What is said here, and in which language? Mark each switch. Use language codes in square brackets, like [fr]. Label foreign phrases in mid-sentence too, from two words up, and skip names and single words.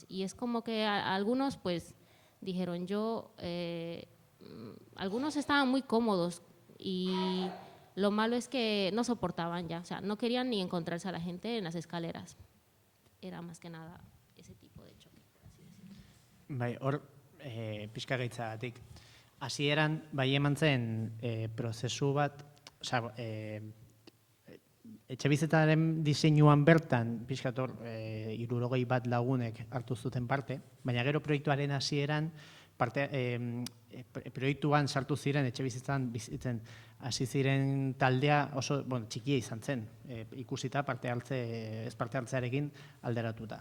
[es] Y es como que algunos pues dijeron algunos estaban muy cómodos y lo malo es que no soportaban ya, o sea, no querían ni encontrarse a la gente en las escaleras. Era más que nada ese tipo de choque, por así decirlo. [eu] Bai, hor, pixka gaitzagatik. Hasieran, bai eman zen prozesu bat, osea, etxebizitzaren diseinuan bertan, pixkat hor, 61 lagunek hartu zuten parte, baina gero proiektuaren hasieran, proiektuan sartu ziren, etxebizitzan bizitzen hasi ziren taldea oso txikia izan zen, ikusita ez parte hartzearekin alderatuta.